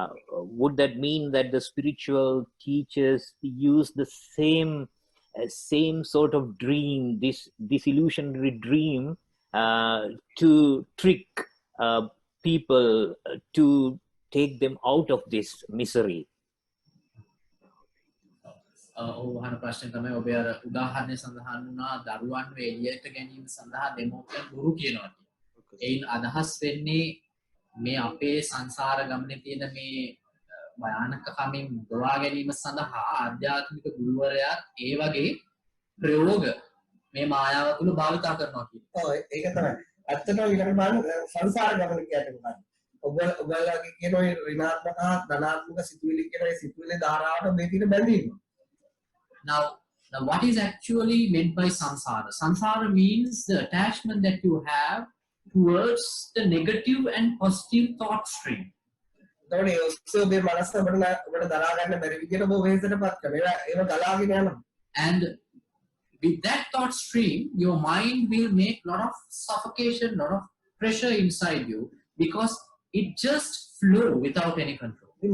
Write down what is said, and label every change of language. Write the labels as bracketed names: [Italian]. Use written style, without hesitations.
[English] would that mean that the spiritual teachers use the same sort of dream, this illusionary dream, to trick people to take them out of this misery? [Sinhala] ඔහන ප්‍රශ්න තමයි ඔබ අර උදාහරණය සඳහන් වුණා දරුවන් එළියට ගැනීම සඳහා දෙමෝපියන් බොරු කියනවා. එයින් අදහස් වෙන්නේ මේ අපේ සංසාර ගමනේ තියෙන මේ භයානකකමින් දොවා ගැනීම සඳහා ආධ්‍යාත්මික ගුරුවරයා ඒ වගේ ප්‍රයෝග මේ මායාව තුල භාවිත කරනවා කියන. ඔව් ඒක තමයි. ඇත්තටම ඊළඟ බලන්න සංසාර ගමන කියන්නේ මොකක්ද? ඔයගොල්ලෝගේ කියන ඔය ඍණාත්මක හා ධනාත්මක සිතුවිලි කියන ඒ සිතුවිලි ධාරාවට මේ තියෙන බැඳීම. [English] Now what is actually meant by samsara? Samsara means the attachment that you have towards the negative and positive thought stream. [Sinhala] එතකොට ඒ ඔස්සේ ඔබේ මනස ඔබට දරා ගන්න බැරි විදිහට ඔබ වෙහෙසටපත් කරනවා. ඒව ගලාගෙන යනවා. [English] And with that thought stream, your mind will make a lot of suffocation, a lot of pressure inside you because it just flow without any control.